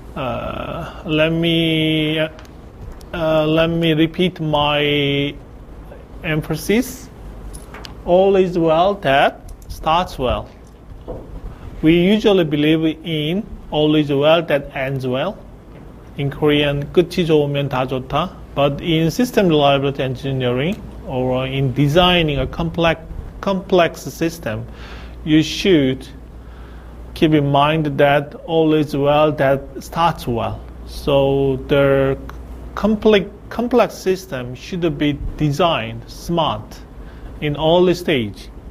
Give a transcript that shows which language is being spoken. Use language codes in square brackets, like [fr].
[en] Let me repeat my emphasis. All is well that starts well. We usually believe in all is well that ends well. [ko] In Korean, 끝이 좋으면 다 좋다. [en] But in system reliability engineering or in designing a complex system, you should keep in mind that all is well that starts well. So the complex system should be designed smart in all the stage.